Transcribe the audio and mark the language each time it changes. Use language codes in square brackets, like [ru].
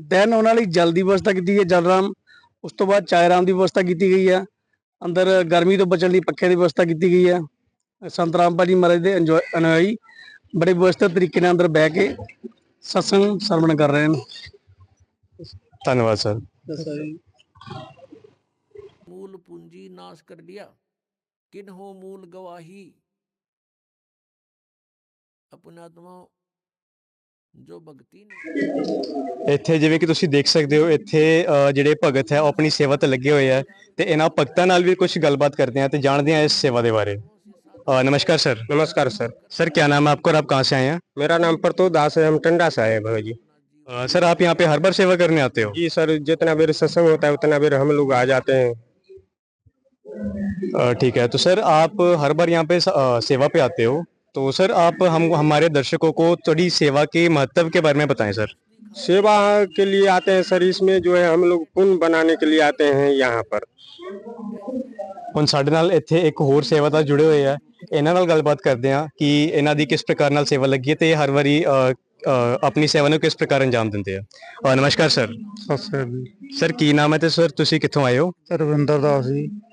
[pa] Then ਉਹਨਾਂ ਲਈ ਜਲ ਦੀ ਵਿਵਸਥਾ ਕੀਤੀ ਗਈ ਹੈ, ਜਲਰਾਮ। ਉਸ ਤੋਂ ਬਾਅਦ ਚਾਇਰਾਮ ਦੀ ਵਿਵਸਥਾ ਕੀਤੀ ਗਈ ਹੈ। ਅੰਦਰ ਗਰਮੀ ਤੋਂ ਬਚਣ ਲਈ ਪੱਖੇ ਦੀ ਵਿਵਸਥਾ ਕੀਤੀ ਗਈ ਹੈ। ਸੰਤ ਰਾਮਪਾਲ ਜੀ ਮਹਾਰਾਜ ਦੇ ਅਨੁਯਾਈ ਬੜੇ ਵਿਵਸਥਿਤ ਤਰੀਕੇ ਨਾਲ ਅੰਦਰ ਬਹਿ ਕੇ ਸਤਸੰਗ ਸਰਵਣ ਕਰ ਰਹੇ ਨੇ। ਧੰਨਵਾਦ ਸਰ। [hi] मूल पूंजी नाश कर लिया, किन हो मूल गवाही। अपने आत्मा जो भक्ति ने [pa] ਇੱਥੇ ਜਿਵੇਂ ਕਿ ਤੁਸੀਂ ਦੇਖ ਸਕਦੇ ਹੋ, ਇੱਥੇ ਜਿਹੜੇ ਭਗਤ ਹੈ ਉਹ ਆਪਣੀ ਸੇਵਾ ਤੇ ਲੱਗੇ ਹੋਏ ਆ ਤੇ ਇਹਨਾਂ ਭਗਤਾਂ ਨਾਲ ਵੀ ਕੁਝ ਗੱਲਬਾਤ ਕਰਦੇ [hi] हैं [pa] ਤੇ ਜਾਣਦੇ हैं [hi] इस सेवा के बारे। नमस्कार सर। नमस्कार सर। सर, क्या नाम है आपका और आप कहाँ से आए हैं? मेरा नाम प्रतोष दास है, हम टंडा से आए हैं भैया जी। सर, आप यहाँ पे हर बार सेवा करने आते हो? जी सर, जितना बेर सत्संग होता है उतना बेर हम लोग आ जाते हैं। ठीक है, तो सर आप हर बार यहाँ पे सेवा पे आते हो, तो सर आप हमारे दर्शकों को थोड़ी सेवा के महत्व के बारे में बताएं सर। सेवा के लिए आते हैं सर, इसमें जो है हम लोग पुण्य बनाने के लिए आते हैं यहाँ पर। [pa] ਹੁਣ ਸਾਡੇ ਨਾਲ ਇੱਥੇ ਇੱਕ ਹੋਰ ਸੇਵਾਦਾਰ ਜੁੜੇ ਹੋਏ ਆ, ਇਹਨਾਂ ਨਾਲ ਗੱਲਬਾਤ ਕਰਦੇ ਆ ਕਿ ਇਹਨਾਂ ਦੀ ਕਿਸ ਪ੍ਰਕਾਰ ਨਾਲ ਸੇਵਾ ਲੱਗੀ ਹੈ ਤੇ ਹਰ ਵਾਰੀ ਆਪਣੀ ਸੇਵਾ ਨੂੰ ਕਿਸ ਪ੍ਰਕਾਰ ਅੰਜਾਮ ਦਿੰਦੇ ਆ। ਨਮਸਕਾਰ ਸਰ। ਸਤਿ ਸ਼੍ਰੀ ਅਕਾਲ ਜੀ। ਸਰ, ਕੀ ਨਾਮ ਹੈ ਤੇ ਸਰ ਤੁਸੀਂ ਕਿੱਥੋਂ ਆਏ ਹੋ? ਰਵਿੰਦਰ ਦਾਸ ਜੀ।